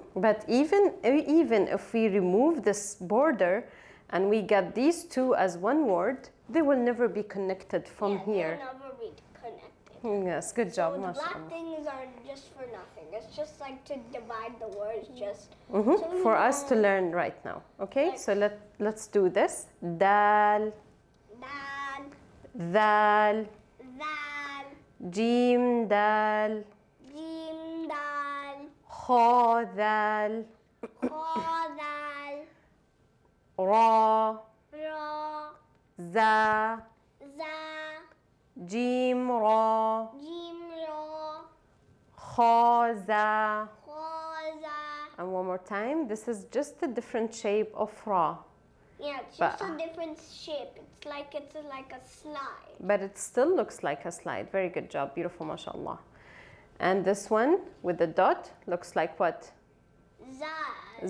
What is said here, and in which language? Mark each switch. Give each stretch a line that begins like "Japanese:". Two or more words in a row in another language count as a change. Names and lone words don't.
English: But even if we remove this border and we get these two as one word, they will never be connected from here. They'll never be connected. Yes, good job, So the mashallah. black things are just for nothing. It's just like to divide the words just For us to learn right now. Okay, so let's do this.
Arabic: Dal, Dal, dal, Dal, جيم، دال, جيم، دال, خاء، دال, خاء، دال, ra, Ra, za, Za, جيم، راء, جيم، راء, خاء، زاي. خاء، زاي.
English: And one more time. This is just a different shape of ra, Yeah, it's just a different shape. It's like a slide. but it still looks like a slide. Very good job, beautiful, mashallah. And this one with the dot looks like what?
Arabic: Za.